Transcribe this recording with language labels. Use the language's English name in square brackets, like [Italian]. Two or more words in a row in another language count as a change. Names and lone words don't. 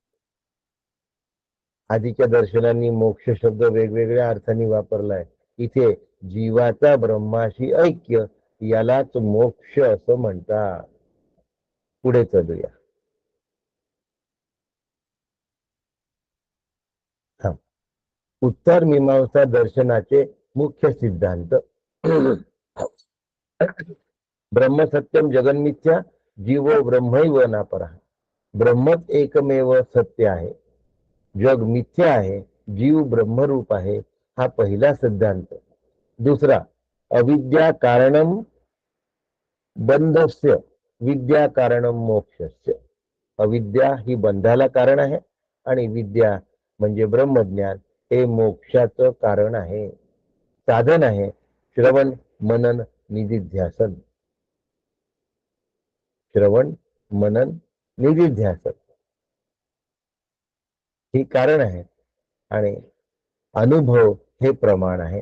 [Marathi] आधीच्या दर्शनांनी मोक्ष शब्द वेगवेगळ्या अर्थाने वापरलाय. इथे जीवाचा ब्रह्माशी ऐक्य यालाच मोक्ष असं म्हणतात. पुढे चलूया. उत्तर मीमांसा दर्शनाचे मुख्य सिद्धांत. [Sanskrit] ब्रह्म सत्यम जगन्मिथ्या जीवो ब्रह्मैव नापरा. [Marathi] ब्रह्मच एकमेव सत्य आहे, जग मिथ्या आहे, जीव ब्रह्मरूप आहे. हा पहिला सिद्धांत. दुसरा, [Sanskrit] अविद्या कारणम बंधस्य विद्या कारणम मोक्षस्य. [Marathi] अविद्या ही बंधाला कारण आहे आणि विद्या म्हणजे ब्रह्मज्ञान हे मोक्षाचं कारण आहे, साधन आहे. श्रवण मनन निधिध्यासन. श्रवण मनन निधिध्यासन ही कारण आहे आणि अनुभव हे प्रमाण आहे.